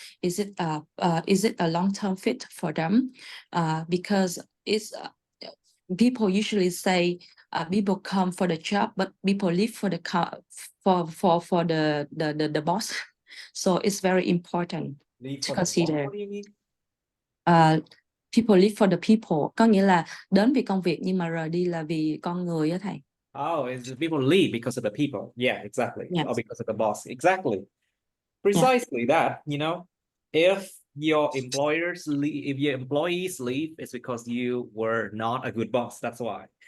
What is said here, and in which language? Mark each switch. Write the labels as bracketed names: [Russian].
[English] Is it a long-term fit for them? Because it's people usually say people come for the job, but people live for the boss. So it's very important to consider. What do you mean? People live for the people, [Vietnamese] có nghĩa là đến vì công việc nhưng mà rời đi là vì con người á thầy. [English] Oh, is the people leave because of the people? Yeah, exactly. Yes. Or because of the boss? Exactly. Precisely that, you know, if your employers leave, if your employees leave, it's because you were not a good boss. That's why.